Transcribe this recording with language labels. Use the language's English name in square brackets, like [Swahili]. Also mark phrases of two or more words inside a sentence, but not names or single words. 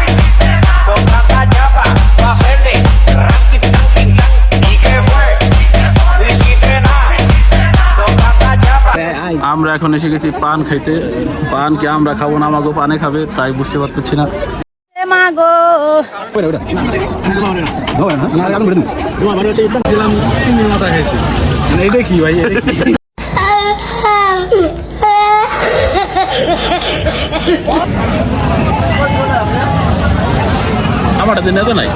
[Spanish] Con tanta chapa, pa' hacerle ranking, ranking, ranking. ¿Y qué fue? No hiciste nada. Con tanta chapa. [Bangla] আমরা এখন এসে গেছি পান খাইতে পান কি আমরা খাবো না আমাকে পানে খাবে তাই বুঝতে পারতেছি না মা গো এটা কি ভাই আমার দিন এত নাই